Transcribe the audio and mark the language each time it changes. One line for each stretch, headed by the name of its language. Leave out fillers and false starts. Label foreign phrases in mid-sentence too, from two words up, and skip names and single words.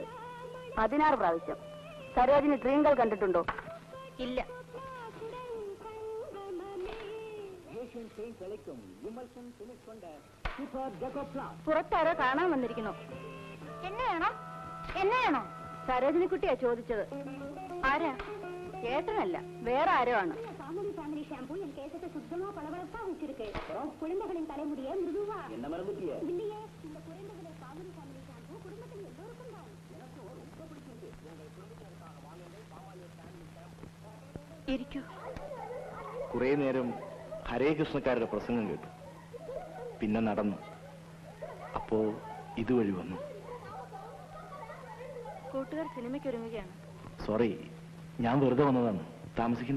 Malayalam: 16 പ്രാവശ്യം. സരോജിനി ഡ്രീം കണ്ടിട്ടുണ്ടോ? ഇല്ല. പുറത്താരോ കാണാൻ വന്നിരിക്കണോ? എന്നെയാണോ? എന്നെയാണോ? സരോജിനി കുട്ടിയാ ചോദിച്ചത്. ആരാ? ഏട്ടനല്ല വേറ യാരോ ആണ്.
Tamil: சாமுடி
English: family shampoo
Tamil: என் கேசத்தை சுத்தமா பளபளப்பா வச்சிருக்கு. குழந்தைகளின் தலைமுடியை மிருதுவா. என்ன மறந்துட்டியே? இல்லையே. இந்த குழந்தைகளை சாமுடி
English: family shampoo
Tamil: குடும்பத்தில் எல்லோருக்கும் தான். எனக்கு ரொம்ப பிடிச்சிருக்கு. உங்கள் குடும்பத்திற்காக வாங்குங்கள் சாமானிய
English: family shampoo.
Malayalam: ഇരിക്കൂ. കുറേ നേരം ഹരേകൃഷ്ണക്കാരുടെ പ്രസംഗം കേട്ടു. പിന്നെ നടന്നു. അപ്പോ ഇതുവഴി വന്നു. കൂട്ടുകാർ സിനിമയ്ക്ക് ഒരുങ്ങുകയാണ്. സോറി, ഞാൻ വെറുതെ വന്നതാണ്. താമസിക്കണ്ട.